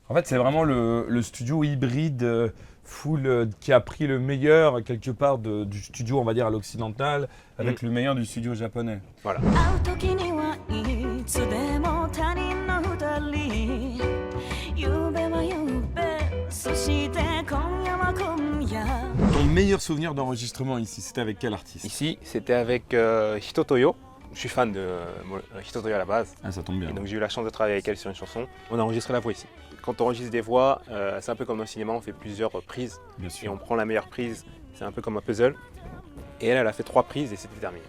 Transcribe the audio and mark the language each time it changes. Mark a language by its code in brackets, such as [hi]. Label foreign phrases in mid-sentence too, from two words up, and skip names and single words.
[fr] En fait, c'est vraiment le studio hybride full qui a pris le meilleur quelque part du studio, on va dire, à l'occidental, avec le meilleur du studio japonais. Voilà. [ja] 会う時にはいつでも他人の二人夕べは夕べそして今夜は今夜 [fr] Ton meilleur souvenir d'enregistrement ici, c'était avec quel artiste? Ici, c'était avec Hito Toyo. Je suis fan de Hito Toyo à la base. Ah, ça tombe bien. Et donc j'ai eu la chance de travailler avec elle sur une chanson. On a enregistré la voix ici. Quand on enregistre des voix, c'est un peu comme au cinéma, on fait plusieurs prises. Bien Et sûr. on prend la meilleure prise, c'est un peu comme un puzzle. Et elle a fait 3 prises et c'était terminé.